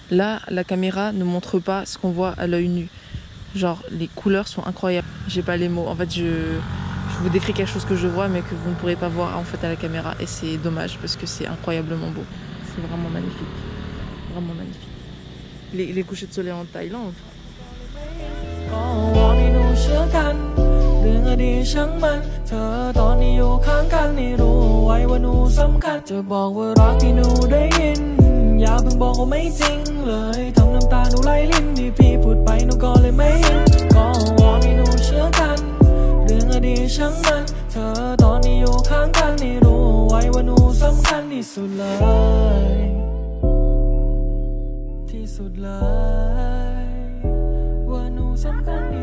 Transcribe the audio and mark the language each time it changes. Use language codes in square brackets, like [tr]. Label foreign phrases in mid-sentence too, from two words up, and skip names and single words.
[fr] Là, la caméra ne montre pas ce qu'on voit à l'œil nu. Genre, les couleurs sont incroyables. J'ai pas les mots. En fait, je vous décris quelque chose que je vois, mais que vous ne pourrez pas voir en fait à la caméra. Et c'est dommage parce que c'est incroyablement beau. C'est vraiment magnifique. Vraiment magnifique. Les couchers de soleil en Thaïlande. [th] ก็วอนให้หนูเชื่อกันเรื่องอดีตช่างมันเธอตอนนี้อยู่ข้างกันให้รู้ ไว้ว่าหนูสำคัญจะบอกว่ารักที่หนูได้ยินอย่าเพิ่งบอกว่าไม่จริงเลยทำน้ำตาหนูไหลลิ้นที่พี่พูดไปหนูก็เลยไม่เห็นก็วอนให้หนูเชื่อกันเรื่องอดีตช่างมันเธอตอนนี้อยู่ข้างกันให้รู้ไว้ว่าหนูสำคัญที่สุดเลยที่สุดเลยว่าหนูสำคัญ